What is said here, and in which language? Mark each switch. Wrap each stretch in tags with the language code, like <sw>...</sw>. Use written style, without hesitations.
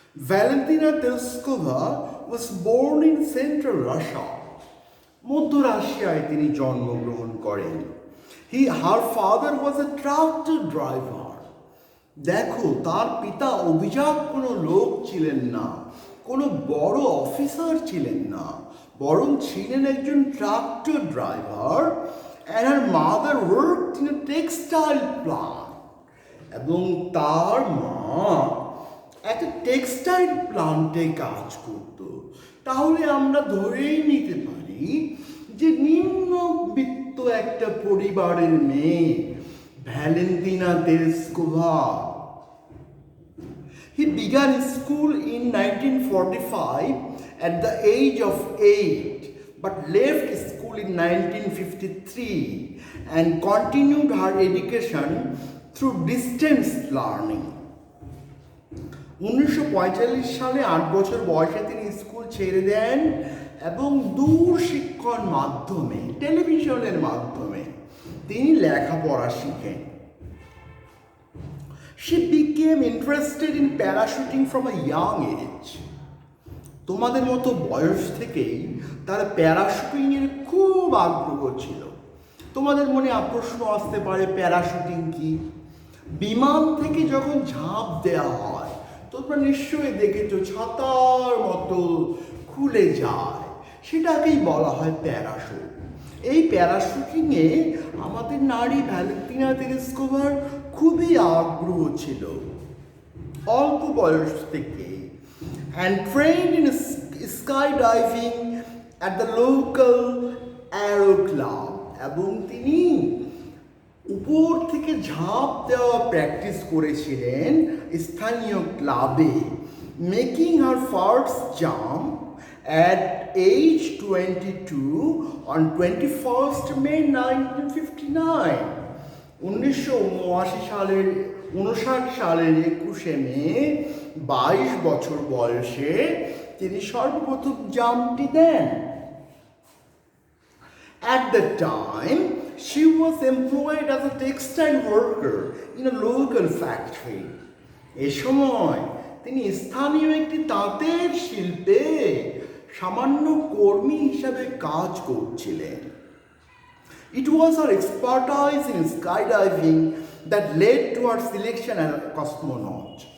<en>Valentina Tereskova was born in Central Russia.</en> <bn>মধ্য রাশিয়ায় তিনি জন্মগ্রহণ করেন।</bn> <en>Her father was a tractor driver.</en> <bn>দেখো, তার পিতা অভিজাত কোনো লোক ছিলেন না, কোনো বড় অফিসার ছিলেন না, বরং ছিলেন একজন tractor driver.</bn> <en>and her mother worked in a textile plant.</en> <bn>এবং তার মা একটা টেক্সটাইল প্লান্টে কাজ করত। তাহলে আমরা ধরেই নিতে পারি যে নিম্নবিত্ত একটা পরিবারের মেয়ে Valentina Tereshkova.</bn> <en>He began school in 1945 at the age of 8, but left school in 1953 and continued her education through distance learning.</en> <bn>1945 সালে 8 বছর বয়সে তিনি স্কুল ছেড়ে দেন এবং দূর শিক্ষার মাধ্যমে, টেলিভিশনের মাধ্যমে তিনি লেখাপড়া শিখেন।</bn> <en>She became interested in parachuting from a young age.</en> <bn>তোমাদের মতো বয়স থেকেই তার প্যারাশুটিং এর খুব আগ্রহ ছিল। তোমাদের মনে প্রশ্ন আসতে পারে, প্যারাশুটিং কি? বিমান থেকে যখন ঝাঁপ দেওয়া হয়, তোমরা নিশ্চয়ই দেখেছো ছাতার মতো খুলে যায়, সেটাকেই বলা হয় প্যারাশুট। এই প্যারাশুটিংয়ে আমাদের নারী ভ্যালেন্টিনা তেরেস্কোভার খুবই আগ্রহ ছিল অল্প বয়স থেকে।</bn> <en>and trained in skydiving at the local aero club.</en> <bn>এবং তিনি উপর থেকে ঝাঁপ দেওয়া প্র্যাকটিস করেছিলেন স্থানীয় ক্লাবে,</bn> <en>Making her first jump at age 22 on 21st May 1959.</en> <bn>1959 সালের 21শে মে 22 বছর বয়সে তিনি সর্বপ্রথম জাম্পটি দেন।</bn> <en>At the time, she was employed as a textile worker in a local factory.</en> <bn>এ সময় তিনি স্থানীয় একটি তাঁতের শিল্পে সামান্য কর্মী হিসাবে কাজ করছিলেন।</bn> <en>It was her expertise in skydiving that led to her selection as a cosmonaut.</en>